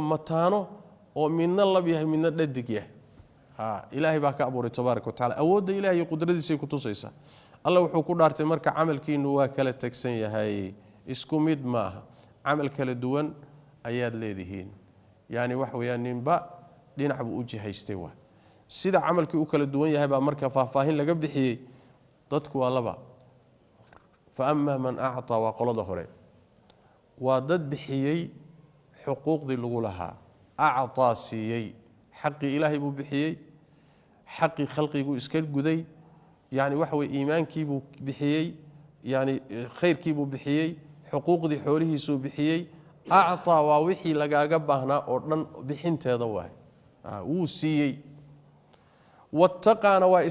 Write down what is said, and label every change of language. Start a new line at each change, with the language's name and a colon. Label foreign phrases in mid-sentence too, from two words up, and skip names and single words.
Somali: mataano oo midna lab yahay midna dhadig yahay ilaahay baa ka abuuray
Arabic: تبارك وتعالى
Somali: awoodda ilaahay qudradiisa ku tusaysa Allah wuxuu ku dhaartay marka amalkiinu waa kala tagsan yahay isku mid ma aha amal kala duwan ayaad leedihiin yani wax weeyaan ninba dhinac buu u jihaystay waa sida amalkii u kala duwan yahay baa marka faahfaahin laga bixiyay dadku waa laba
Arabic: فأما من أعطى
Somali: wa qalada hore waa dad bixiyay xuquuqdii lagu lahaa a'ta siiyay xaqi ilaahay buu bixiyay xaqi khalqigu iska guday yani wax way iimaankii buu bixiyay yani khayrkii buu bixiyay xuquuqdii xoolihiisu bixiyay a'ta waa wixii lagaaga baahnaa oo dhan bixinteeda waa wuu siiyay wattaqana waa